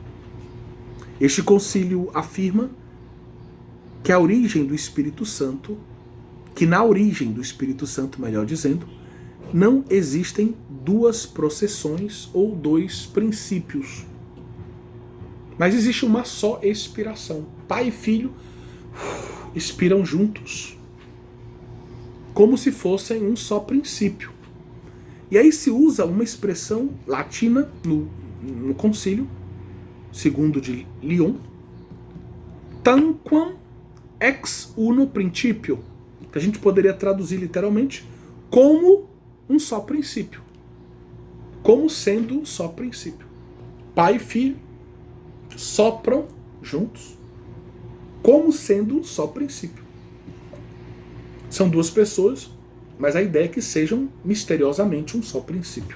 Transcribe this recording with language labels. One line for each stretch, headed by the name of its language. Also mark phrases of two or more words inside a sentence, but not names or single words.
Portuguese: Este concílio afirma que a origem do Espírito Santo, que na origem do Espírito Santo, melhor dizendo, não existem 2 processões ou 2 princípios, mas existe uma só expiração. Pai e filho expiram juntos, como se fossem um só princípio. E aí se usa uma expressão latina no concílio, segundo de Lyon,
Latin: tanquam ex uno principio,
Portuguese: que a gente poderia traduzir literalmente como um só princípio, como sendo um só princípio. Pai e filho sopram juntos, como sendo um só princípio. São 2 pessoas, mas a ideia é que sejam misteriosamente um só princípio.